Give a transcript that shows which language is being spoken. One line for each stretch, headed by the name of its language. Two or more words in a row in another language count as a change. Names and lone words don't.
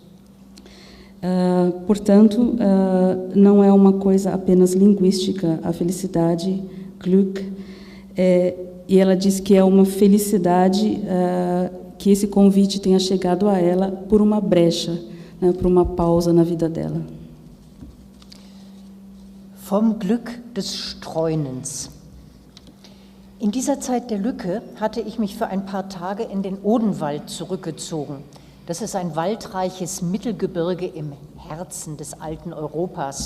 Portuguese: Portanto, não é uma coisa apenas linguística, a felicidade, Glück, e ela diz que é uma felicidade que esse convite tenha chegado a ela por uma brecha, né, por uma pausa na vida dela.
German: Vom Glück des Streunens. In dieser Zeit der Lücke hatte ich mich für ein paar Tage in den Odenwald zurückgezogen. Das ist ein waldreiches Mittelgebirge im Herzen des alten Europas.